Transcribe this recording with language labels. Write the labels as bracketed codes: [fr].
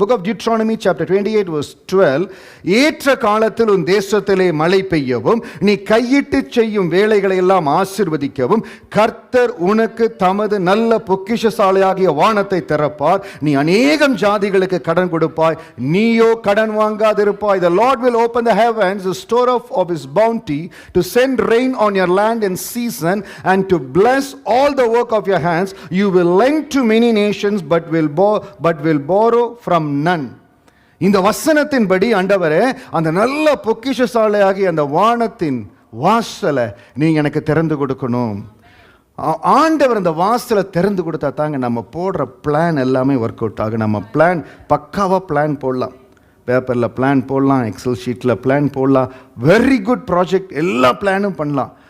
[en] Book of Deuteronomy chapter 28 verse 12. [ta] ஏற்ற காலத்தில் உன் தேசத்திலே மழை பெய்யவும், நீ கையிட்டு செய்யும் வேலைகளை எல்லாம் ஆசீர்வதிக்கவும் கர்த்தர் உனக்கு தமது நல்ல பொக்கிஷசாலையாகிய வானத்தை திறப்பார். நீ அநேகம் ஜாதிகளுக்கு கடன் கொடுப்பாய், நீயோ கடன் வாங்காதிருப்பாய். [en] The Lord will open the heavens, the store of his bounty, to send rain on your land in season, and to bless all the work of your hands. You will lend to many nations, but will borrow from none. [ta] இந்த வசனத்தின்படி ஆண்டவரே, அந்த நல்ல பொக்கிஷசாலையாகி அந்த வானத்தின் வாசலை நீங்க எனக்கு திறந்து கொடுக்கணும். ஆண்டவர் அந்த வாசலை திறந்து கொடுத்தா தாங்க நம்ம போடுற பிளான் எல்லாமே ஒர்க் அவுட் ஆகும். நம்ம பிளான் பக்காவாக பிளான் போடலாம், பேப்பரில் பிளான் போடலாம், எக்ஸல் ஷீட்டில் பிளான் போடலாம், [en] very good project, [ta] எல்லா பிளானும் பண்ணலாம்.